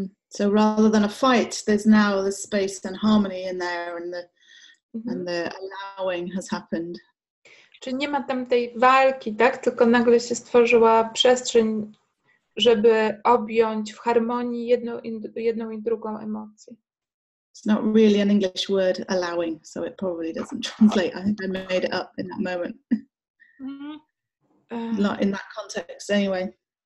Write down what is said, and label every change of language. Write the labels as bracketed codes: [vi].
[en] So rather than a fight, there's now the space and harmony in there, and the allowing has happened. [pl] Czyli nie ma tam tej walki, tak? Tylko nagle się stworzyła przestrzeń, żeby objąć w harmonii jedną i drugą emocję. [en] It's not really an English word, allowing, so it probably doesn't translate. I think I made it up in that moment. Not in that context anyway.